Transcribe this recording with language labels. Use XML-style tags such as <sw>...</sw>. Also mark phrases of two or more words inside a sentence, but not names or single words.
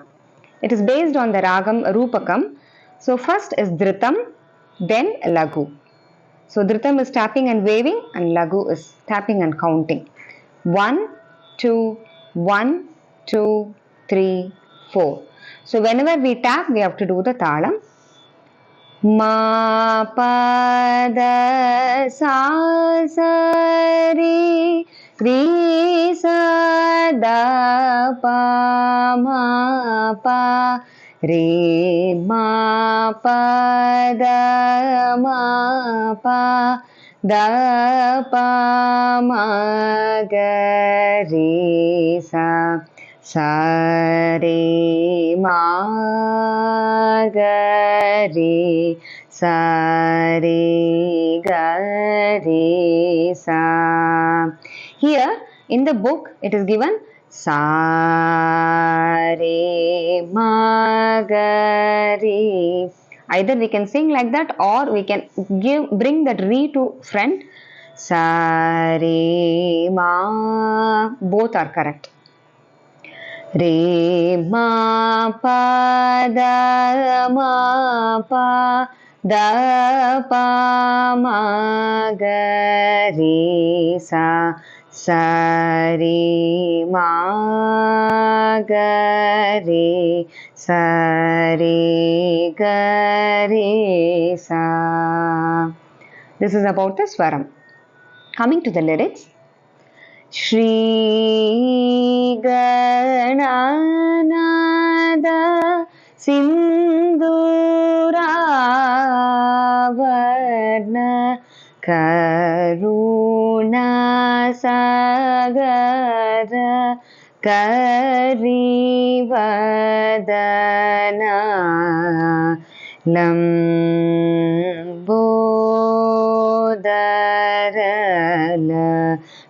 <en>It is based on the Ragam Rupakam. So first is Dhritam, then Lagu. So Dhritam is tapping and waving and Lagu is tapping and counting. 1, 2, 1, 2, 3, 4. So whenever we tap, we have to do the Talam. Ma pa da sa sa re re sa da pa ma pa re ma pa da ma pa da pa ma ga re sa sa re ma ga re sa re ga re sa. Here in the book it is given sa re ma ga re. Either we can sing like that or we can bring that re to front. Sa re ma. Both are correct. Re ma pa da ma pa da pa ma ga re sa sa re ma ga re sa re ga re sa. This is about the swaram. Coming to the lyrics.</en> <sa>Shri Gananada Sinduravarna Karuna Sagara Karivadana Lambodara</sa>